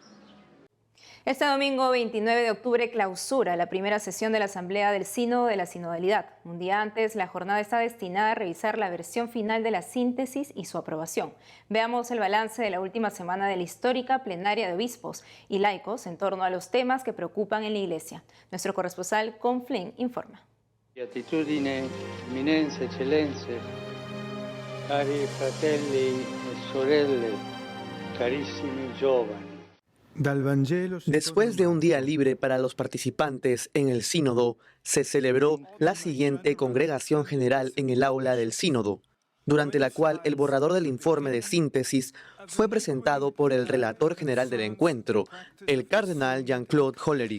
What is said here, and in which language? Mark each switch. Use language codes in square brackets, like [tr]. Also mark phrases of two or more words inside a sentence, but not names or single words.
[es] Este domingo 29 de octubre clausura la primera sesión de la Asamblea del Sínodo de la Sinodalidad. Un día antes, la jornada está destinada a revisar la versión final de la síntesis y su aprobación. Veamos el balance de la última semana de la histórica plenaria de obispos y laicos en torno a los temas que preocupan en la Iglesia. Nuestro corresponsal Con Flynn informa. [it] Beatitudine, eminenze, eccellenze, cari fratelli e sorelle, carissimi giovani. [es] Después de un día libre para los participantes en el sínodo, se celebró la siguiente congregación general en el aula del sínodo, durante la cual el borrador del informe de síntesis fue presentado por el relator general del encuentro, el cardenal Jean-Claude Hollerich.